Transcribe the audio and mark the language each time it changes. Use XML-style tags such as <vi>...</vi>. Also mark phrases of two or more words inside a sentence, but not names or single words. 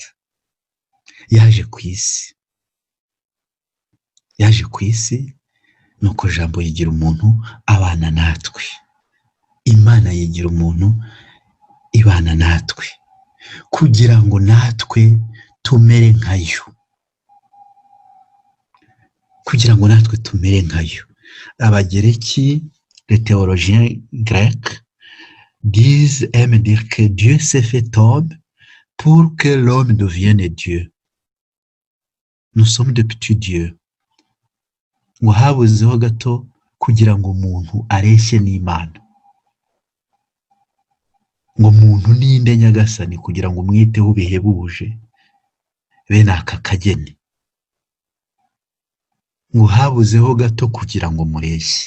<rw>Yaje ku isi, nuko Jambo yigira umuntu abana natwe. Imana yigira umuntu ibana natwe kugira ngo natwe tumere nkayo, kugira ngo natwe tumere nkayo. Abagereki,</rw> <fr>les théologiens grecs aiment dire que Dieu s'est fait homme pour que l'homme devienne Dieu. Nous sommes de petits dieux.</fr> <rw>Ngo habuzeho gato kugira ngo umuntu areshye n'Imana. Ngo umuntu ninde nyagasani kugira ngo umwiteho bihebuje bene aka kageni. Ngo habuzeho gato kugira ngo mureshye.</rw>